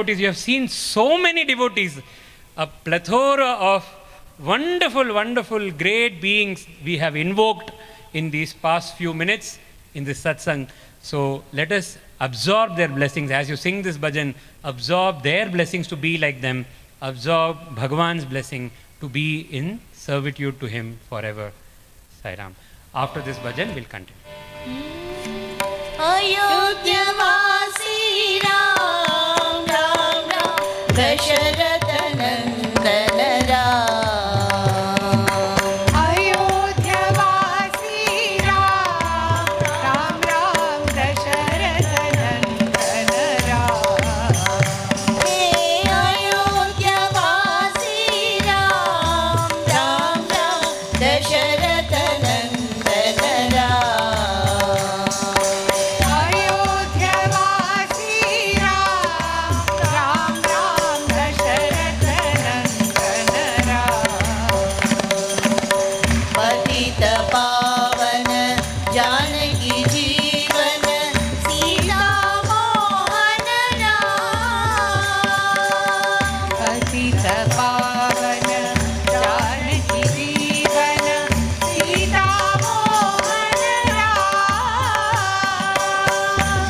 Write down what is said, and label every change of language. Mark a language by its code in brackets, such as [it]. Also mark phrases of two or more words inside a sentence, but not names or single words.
[en] You have seen so many devotees, a plethora of wonderful, wonderful, great beings we have invoked in these past few minutes in this satsang. So let us absorb their blessings. As you sing this bhajan, absorb their blessings to be like them. Absorb Bhagavan's blessing to be in servitude to him forever. Sai Ram. After this bhajan, we'll continue. [hi] अयोध्यावासी राम, राम, राम, दशरथ नंदन राम. अयोध्यावासी राम, राम, राम, दशरथ नंदन राम. हे, अयोध्यावासी राम, राम, राम, दशरथ नंदन राम. अयोध्यावासी राम, राम, राम, दशरथ नंदन राम. पतित पावन जानकी जीवन सीता मोहन राम। पतित पावन जानकी जीवन सीता मोहन राम।